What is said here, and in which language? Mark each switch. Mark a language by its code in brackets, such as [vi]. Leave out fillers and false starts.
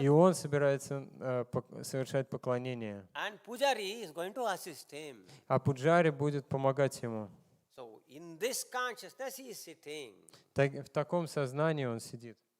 [ru] И он собирается совершать поклонение. [en] And pujari is going to assist him. [ru] А пуджари будет помогать ему. [en] So in this consciousness he is sitting. [ru] В таком сознании он сидит.